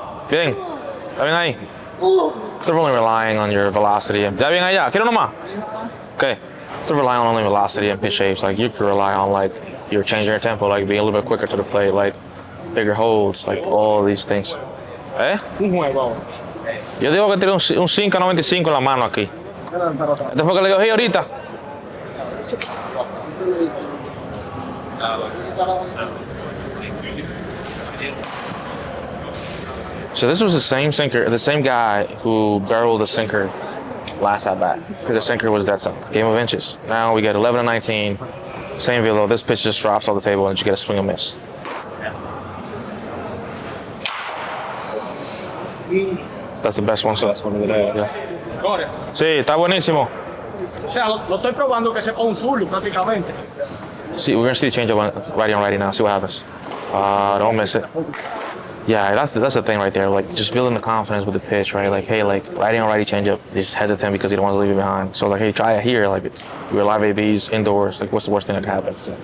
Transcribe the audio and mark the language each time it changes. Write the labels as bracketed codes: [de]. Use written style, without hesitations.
[es] Bien. ¿Está bien ahí? [en] Instead of only relying on your velocity. [es] ¿Está bien allá? ¿Quiero nomás? Okay. [en] Instead of relying on only velocity and pitch shapes, like you could rely on like you're changing your tempo, like being a little bit quicker to the plate, like bigger holds, like all these things. [es] Yo digo que tiene un 5.95 en la mano aquí. ¿Este fue que le cogí ahorita? [en] So this was the same sinker, the same guy who barreled the sinker last at bat, because the sinker was that game of inches. Now we get 11-19, same velo. This pitch just drops off the table and you get a swing and miss. That's the best one. So That's one of the day. [es] yeah. Sí, está buenísimo. O sea, lo estoy probando que sepa un zurdo prácticamente. [en] See, we're gonna see the change up righty on righty now. See what happens. Don't miss it. Yeah, that's the thing right there. Like just building the confidence with the pitch, right? Like, hey, like righty on righty changeup. He's hesitant because he don't want to leave it behind. So like, hey, try it here. Like we're live ABs indoors. Like, what's the worst thing that could happen?